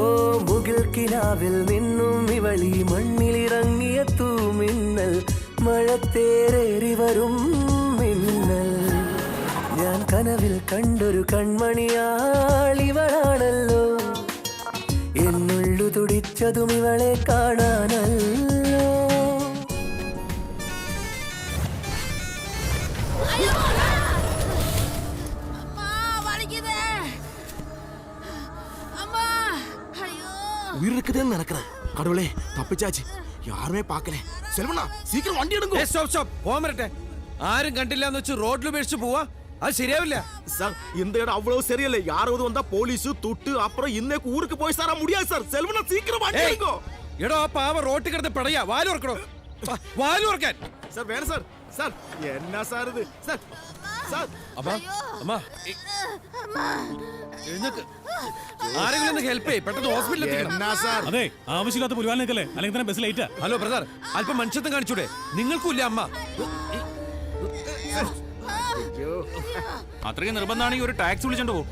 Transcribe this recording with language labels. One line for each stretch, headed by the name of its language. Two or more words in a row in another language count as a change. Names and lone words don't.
Malayalam: മുകിൽ കിനാവിൽ നിന്നും ഇവളി മണ്ണിലിറങ്ങിയ തൂമിന്നൽ മഴത്തേറേറി വരും മിന്നൽ ഞാൻ കനവിൽ കണ്ടൊരു കൺമണിയാളിവളാണല്ലോ എന്നുള്ളു തുടിച്ചതും ഇവളെ കാണാനല്ലോ
Tamil: உயிர் இருக்குதுன்னு நினைக்கிறேன் கடவுளே தப்பிச்சாச்சு யாருமே பார்க்கல செல்வண்ணா சீக்கிரம் வண்டி எடுங்க
Malayalam: പോകാൻ വരട്ടെ ആരും കണ്ടില്ല എന്ന് വെച്ച് റോഡിൽ ഉപേക്ഷിച്ച് പോവാ അത് ശരിയാവില്ല
Tamil: சார் இந்த இடம் அவ்வளவு சரியில்லை யாராவது வந்தா போலீஸ் துட்டு அப்புறம் இன்னைக்கு ஊருக்கு போய் சார முடியாது சார் செல்வண்ணா சீக்கிரம் வண்டி எடுங்க
Malayalam: എടോ ആ പാവ റോട്ടിൽ കിടന്ന് പിടയാ വാലുറക്കണോ വാലുറക്കാൻ
Tamil: சார் வேற சார் சார் என்ன சார் இது சார் சார்
Malayalam: അമ്മ അമ്മ എഴുന്നേക്ക് ആരെങ്കിലും ഒന്ന് ഹെൽപ്പ് ചെയ്യ് പെട്ടെന്ന് ഹോസ്പിറ്റലിൽ എത്തിക്കണം എന്നാ സാർ അതെ ആവശ്യമില്ലാത്ത പുലിവാൽ നിൽക്കല്ലേ അല്ലെങ്കിൽ തന്നെ ബസ് ലേറ്റാ ഹലോ ബ്രദർ അല്പം മനുഷ്യത്വം കാണിച്ചൂടെ നിങ്ങൾക്കും ഇല്ല അമ്മ അത്രയും നിർബന്ധമാണെങ്കിൽ ഒരു ടാക്സി വിളിച്ചോണ്ട് പോകും